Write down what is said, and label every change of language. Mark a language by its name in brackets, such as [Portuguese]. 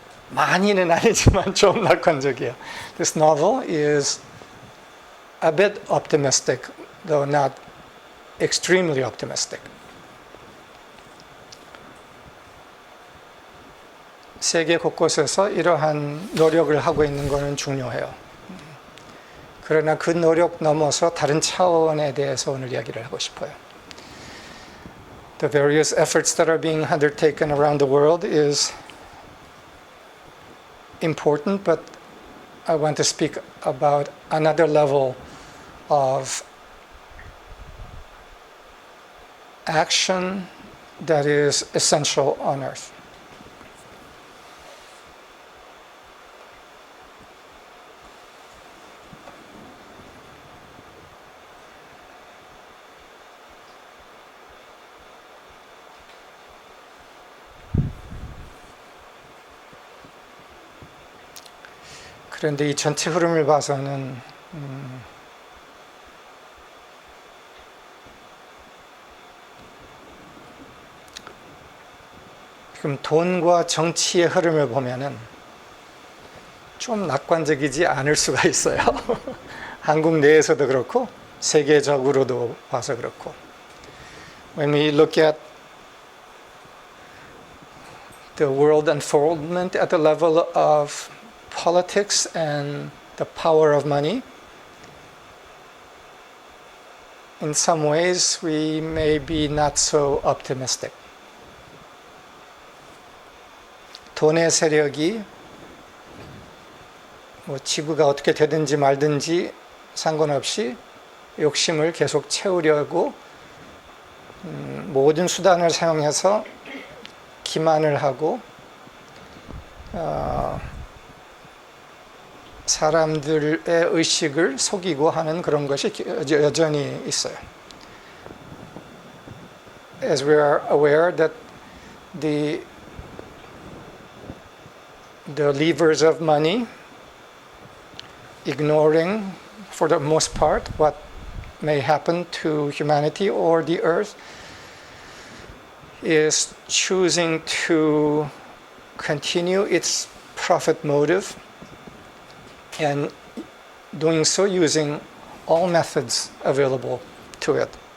[Korean] 많이는 아니지만 좀 낙관적이에요. [English] This novel is a bit optimistic, though not extremely optimistic. [Korean] 세계 곳곳에서 이러한 노력을 하고 있는 것은 중요해요. 그러나 그 노력 넘어서 다른 차원에 대해서 오늘 이야기를 하고 싶어요. [English] The various efforts that are being undertaken around the world is important, but I want to speak about another level of action that is essential on earth. [Korean] 그런데 이 전체 흐름을 봐서는 지금 돈과 정치의 흐름을 보면은 좀 낙관적이지 않을 수가 있어요. 한국 내에서도 그렇고 세계적으로도 봐서 그렇고. [English] When we look at the world unfoldment at the level of politics and the power of money, in some ways we may be not so optimistic. [Korean] 돈의 세력이 뭐 지구가 어떻게 되든지 말든지 상관없이 욕심을 계속 채우려고 모든 수단을 사용해서 기만을 하고 사람들의 의식을 속이고 하는 그런 것이 여전히 있어요. [English] As we are aware that the levers of money, ignoring for the most part what may happen to humanity or the earth, is choosing to continue its profit motive and doing so using all methods available to it.